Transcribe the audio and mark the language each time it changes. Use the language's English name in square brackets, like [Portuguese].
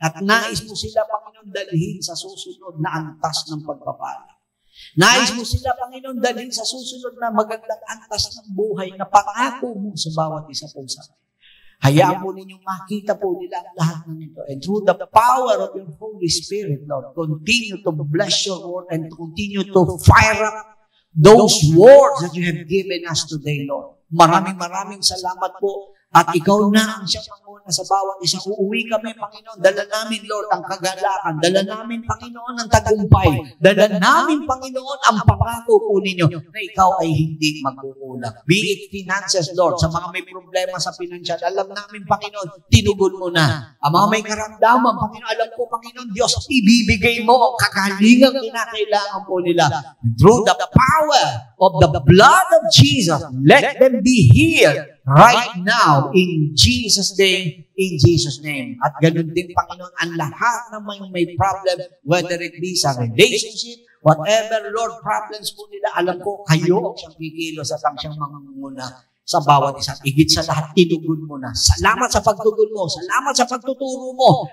[Filipino] At nais mo sila, Panginoon, dalhin sa susunod na antas ng pagpapala. Nais mo sila, Panginoon, dalhin sa susunod na magandang antas ng buhay na pangako mo sa bawat isa po sa amin. Hayaan po ninyong makita po nila ang lahat ng ito. [English] And through the power of your Holy Spirit, Lord, continue to bless your word and continue to fire up those words that you have given us today, Lord. [Filipino] Maraming salamat po. At ikaw na ang siyang manguna sa bawat isa. Uuwi kami, Panginoon. Dala namin, Lord, ang kagalakan. Dala namin, Panginoon, ang tagumpay. Dala namin, Panginoon, ang pangako po ninyo na ikaw ay hindi magkukulang. [English] Be it finances, Lord. [Filipino] Sa mga may problema sa financial, alam namin, Panginoon, tinugon mo na. Ang mga may karamdaman, Panginoon, alam po, Panginoon, Diyos, ibibigay mo ang kagalingang kinakailangan po nila. [English] Through the power of the blood of Jesus, let them be healed right now, in Jesus' name, in Jesus' name. [Filipino] At ganun din, Panginoon, ang lahat ng may problem, [English] whether it be [Filipino] sa relationship, whatever, Lord, problems po nila, alam ko, kayo ang siyang kikilos at ang siyang mangunguna sa bawat isa. Higit sa lahat, tinugon mo na. Salamat sa pagtugon mo. Salamat sa pagtuturo mo.